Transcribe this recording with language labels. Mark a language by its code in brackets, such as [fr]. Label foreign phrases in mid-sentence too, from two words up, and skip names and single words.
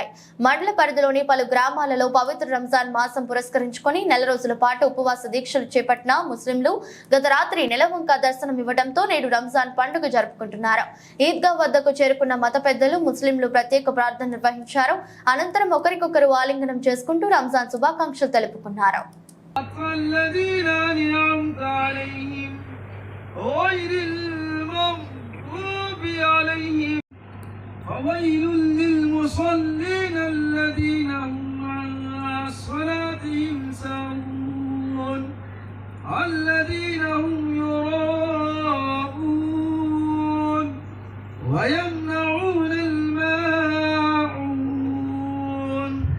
[te] మండల పరిధిలోని పలు గ్రామాలలో పవిత్ర రంజాన్ మాసం పురస్కరించుకొని నెల రోజుల పాటు ఉపవాస దీక్షలు చేపట్టిన ముస్లింలు గత రాత్రి నెలవంక దర్శనం ఇవ్వడంతో నేడు రంజాన్ పండుగ జరుపుకుంటున్నారు. ఈద్గా వద్దకు చేరుకున్న మత పెద్దలు ముస్లింలు ప్రత్యేక ప్రార్థన నిర్వహించారు. అనంతరం ఒకరికొకరు ఆలింగనం చేసుకుంటూ రంజాన్ శుభాకాంక్షలు తెలుపుకున్నారు. [ar] عليهم فويل للمصلين الذين هم عن صلاتهم ساهون الذين هم يراءون ويمنعون الماعون